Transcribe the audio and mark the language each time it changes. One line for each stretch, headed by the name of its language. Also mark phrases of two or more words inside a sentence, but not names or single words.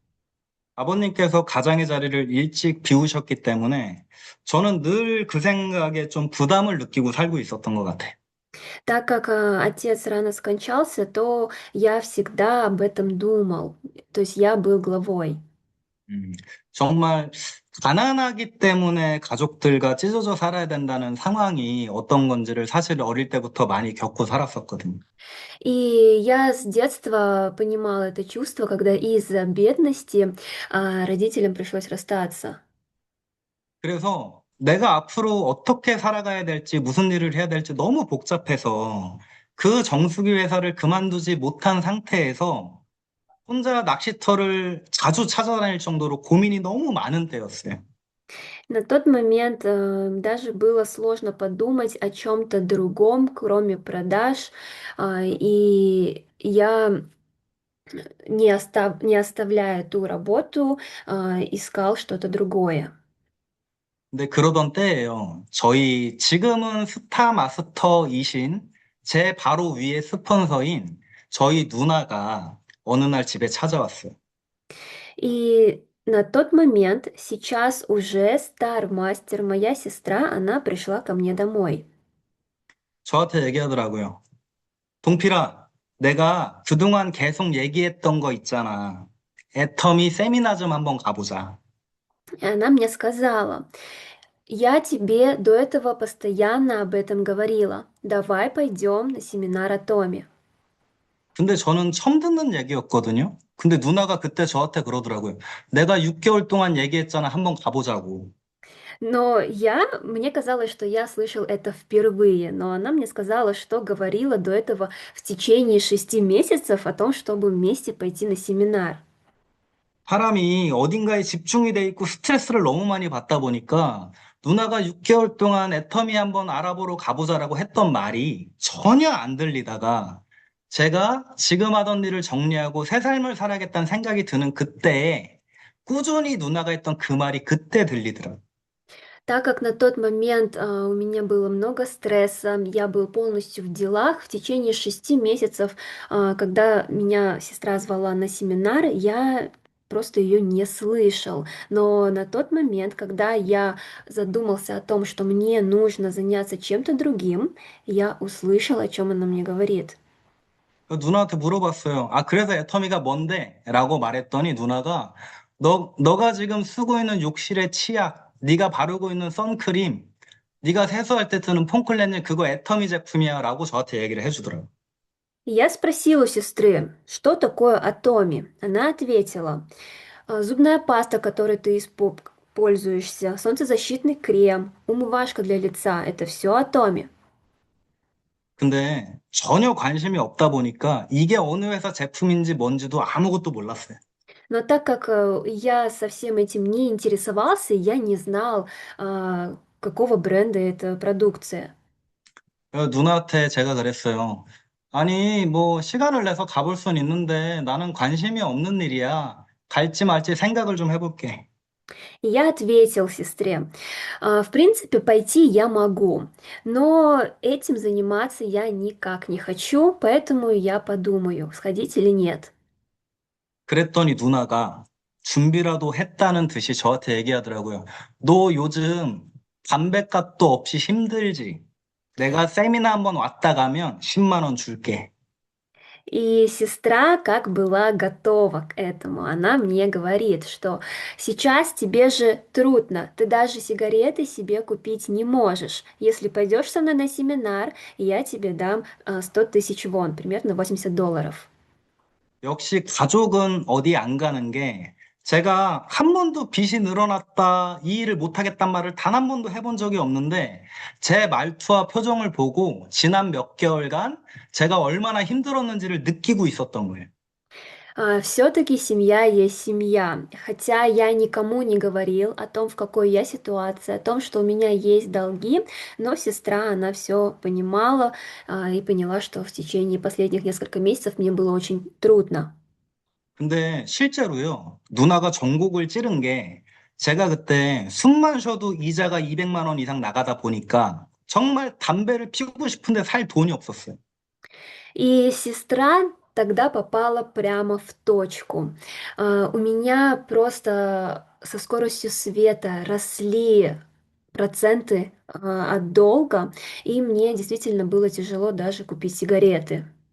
Korean: 아버님께서 가장의 자리를 일찍 비우셨기 때문에 저는 늘 그 생각에 좀 부담을 느끼고 살고 있었던 것 같아요.
Russian: Так как отец рано скончался, то я всегда об этом думал, то есть я был главой.
Korean: 음, 정말 가난하기 때문에 가족들과 찢어져 살아야 된다는 상황이 어떤 건지를 사실 어릴 때부터 많이 겪고 살았었거든요.
Russian: И я с детства понимала это чувство, когда из-за бедности родителям пришлось расстаться.
Korean: 그래서 내가 앞으로 어떻게 살아가야 될지, 무슨 일을 해야 될지 너무 복잡해서 그 정수기 회사를 그만두지 못한 상태에서 혼자 낚시터를 자주 찾아다닐 정도로 고민이 너무 많은 때였어요.
Russian: На тот момент даже было сложно подумать о чем-то другом, кроме продаж, и я, не оставляя ту работу, искал что-то другое.
Korean: 근데 그러던 때예요. 저희 지금은 스타 마스터이신 제 바로 위에 스폰서인 저희 누나가 어느 날 집에 찾아왔어요.
Russian: И на тот момент, сейчас уже стар-мастер, моя сестра, она пришла ко мне домой.
Korean: 저한테 얘기하더라고요. 동필아, 내가 그동안 계속 얘기했던 거 있잖아. 애터미 세미나 좀 한번 가보자.
Russian: И она мне сказала, я тебе до этого постоянно об этом говорила. Давай пойдем на семинар о Томе.
Korean: 근데 저는 처음 듣는 얘기였거든요. 근데 누나가 그때 저한테 그러더라고요. 내가 6개월 동안 얘기했잖아. 한번 가보자고.
Russian: Но мне казалось, что я слышал это впервые, но она мне сказала, что говорила до этого в течение 6 месяцев о том, чтобы вместе пойти на семинар.
Korean: 사람이 어딘가에 집중이 돼 있고 스트레스를 너무 많이 받다 보니까 누나가 6개월 동안 애터미 한번 알아보러 가보자라고 했던 말이 전혀 안 들리다가 제가 지금 하던 일을 정리하고 새 삶을 살아야겠다는 생각이 드는 그때에 꾸준히 누나가 했던 그 말이 그때 들리더라고요.
Russian: Так как на тот момент у меня было много стресса, я был полностью в делах, в течение 6 месяцев, когда меня сестра звала на семинар, я просто ее не слышал. Но на тот момент, когда я задумался о том, что мне нужно заняться чем-то другим, я услышал, о чем она мне говорит.
Korean: 누나한테 물어봤어요. 아, 그래서 애터미가 뭔데? 라고 말했더니 누나가 너가 지금 쓰고 있는 욕실의 치약, 네가 바르고 있는 선크림, 네가 세수할 때 쓰는 폼클렌징 그거 애터미 제품이야 라고 저한테 얘기를 해주더라고요.
Russian: Я спросила у сестры, что такое Атоми. Она ответила: зубная паста, которой ты пользуешься, солнцезащитный крем, умывашка для лица — это все Атоми.
Korean: 근데 전혀 관심이 없다 보니까 이게 어느 회사 제품인지 뭔지도 아무것도 몰랐어요.
Russian: Но так как я со всем этим не интересовался, я не знал, какого бренда эта продукция.
Korean: 그래서 누나한테 제가 그랬어요. 아니, 뭐, 시간을 내서 가볼 순 있는데 나는 관심이 없는 일이야. 갈지 말지 생각을 좀 해볼게.
Russian: И я ответил сестре: в принципе, пойти я могу, но этим заниматься я никак не хочу, поэтому я подумаю, сходить или нет.
Korean: 그랬더니 누나가 준비라도 했다는 듯이 저한테 얘기하더라고요. 너 요즘 담뱃값도 없이 힘들지? 내가 세미나 한번 왔다 가면 10만 원 줄게.
Russian: И сестра как была готова к этому. Она мне говорит, что сейчас тебе же трудно, ты даже сигареты себе купить не можешь. Если пойдешь со мной на семинар, я тебе дам 100 тысяч вон, примерно $80.
Korean: 역시 가족은 어디 안 가는 게 제가 한 번도 빚이 늘어났다, 이 일을 못하겠단 말을 단 한 번도 해본 적이 없는데 제 말투와 표정을 보고 지난 몇 개월간 제가 얼마나 힘들었는지를 느끼고 있었던 거예요.
Russian: Все-таки семья есть семья. Хотя я никому не говорил о том, в какой я ситуации, о том, что у меня есть долги, но сестра, она все понимала, и поняла, что в течение последних нескольких месяцев мне было очень трудно.
Korean: 근데 실제로요, 누나가 전곡을 찌른 게 제가 그때 숨만 쉬어도 이자가 200만 원 이상 나가다 보니까 정말 담배를 피우고 싶은데 살 돈이 없었어요.
Russian: И сестра тогда попала прямо в точку. У меня просто со скоростью света росли проценты от долга, и мне действительно было тяжело даже купить сигареты.